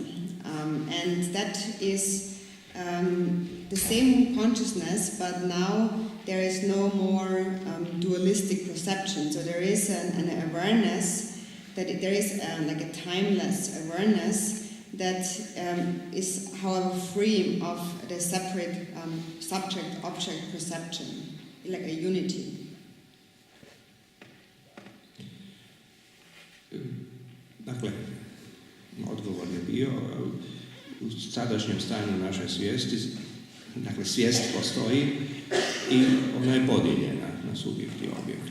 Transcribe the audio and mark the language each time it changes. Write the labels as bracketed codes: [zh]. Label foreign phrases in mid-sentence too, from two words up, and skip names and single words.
[en] And that is the same consciousness, but now there is no more dualistic perception. So there is an awareness that there is like a timeless awareness that is, however, free of the separate subject-object perception, like a unity. [hr] Dakle, odgovor je bio u sadašnjem stanju naše svijesti, dakle svijest postoji i ona je podijeljena na subjekt i objekt.